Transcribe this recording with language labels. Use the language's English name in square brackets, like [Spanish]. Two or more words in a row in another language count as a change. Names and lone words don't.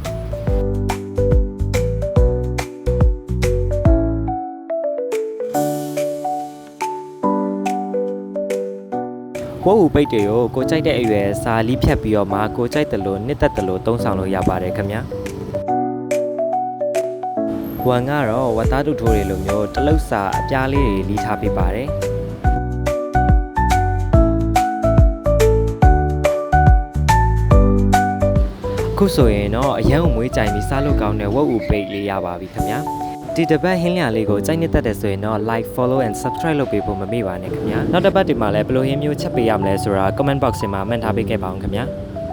[Burmese] ဝက်ဥပိတ်တွေကိုကိုကြိုက်တဲ့အရွယ်စာလီးဖြတ်ပြီးတော့မှကိုကြိုက်တယ်လို့နှစ်သက်တယ်လို့သုံးဆောင်လို့ရပါတယ်ခင်ဗျာဝမ်ကတော့ဝတ်သားတူထိုးတွေလိုမျိုးတလုတ်စာအပြားလေးတွေလီးထားပေးပါတယ် အခုဆိုရင်တော့အရန်ကိုမွေးကြိုင်ပြီးစားလို့ကောင်းတဲ့ဝက်ဥပိတ်လေးရပါပြီခင်ဗျာဒီတစ်ပတ်ဟင်းလျာလေးကိုကြိုက်နှစ်သက်တယ်ဆိုရင်တော့ [English] like follow and subscribe [Burmese] လုပ်ပေးဖို့မမေ့ပါနဲ့ခင်ဗျာနောက်တစ်ပတ်ဒီမှာလည်းဘယ်လိုဟင်းမျိုးချက်ပေးရမလဲဆိုတာ [English] comment box [Burmese] မှာမှတ်ထားပေးခဲ့ပါအောင်ခင်ဗျာ